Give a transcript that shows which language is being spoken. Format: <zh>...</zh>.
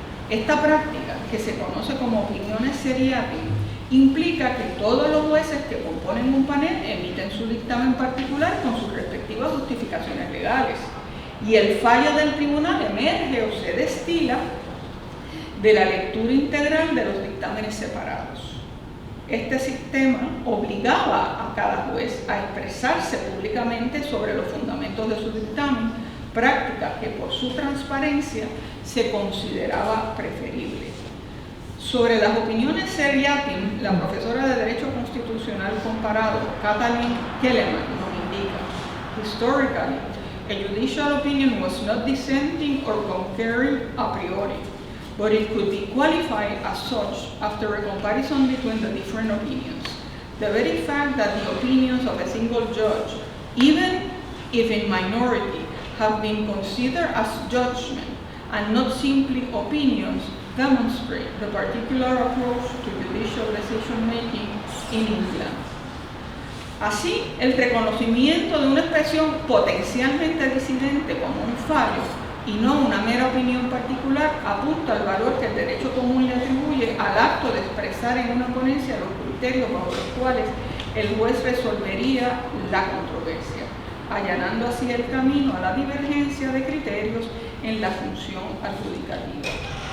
<es>Esta práctica, que se conoce como opiniones seriatim, implica que todos los jueces que componen un panel emiten su dictamen particular con sus respectivas justificaciones legales, y el fallo del tribunal emerge o se destila de la lectura integral de los dictámenes separados. Este sistema obligaba a cada juez a expresarse públicamente sobre los fundamentos de su dictamen, práctica que por su transparencia se consideraba preferible. Sobre las opiniones seriatim, la profesora de Derecho Constitucional Comparado, Kathleen Kellerman, nos indica:</es> <en>historically, a judicial opinion was not dissenting or concurring a priori, but it could be qualified as such after a comparison between the different opinions. The very fact that the opinions of a single judge, even if in minority, have been considered as judgment and not simply opinions demonstrate the particular approach to judicial decision-making in England.</en> <es>Así, el reconocimiento de una expresión potencialmente disidente como un fallo y no una mera opinión particular apunta al valor que el derecho común le atribuye al acto de expresar en una ponencia los criterios bajo los cuales el juez resolvería la controversia, allanando así el camino a la divergencia de criterios en la función adjudicativa.</es>